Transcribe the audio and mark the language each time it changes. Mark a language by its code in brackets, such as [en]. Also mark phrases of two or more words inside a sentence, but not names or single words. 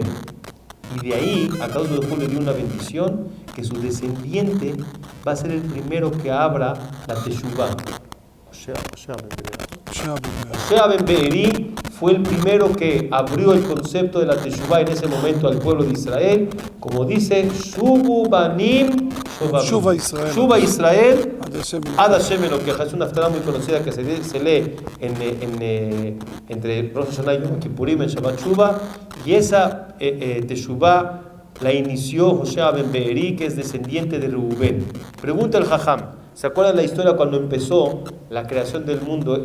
[es] Y de ahí, a causa de le dio una bendición, que su descendiente va a ser el primero que abra la teshuvá. Hoshea ben Beeri fue el primero que abrió el concepto de la teshuvá en ese momento al pueblo de Israel, como dice [he] שובו בנים שובה ישראל. שובה ישראל Ad עד השם אלוקיך. [es] Es una haftará muy conocida que se lee entre Rosh Hashanah y Yom Kippurim en Shabbat Shuva, y esa teshuvá la inició Hoshea ben Beeri, que es descendiente de Reubén. Pregunta el Jajam, ¿se acuerdan la historia cuando empezó la creación del mundo?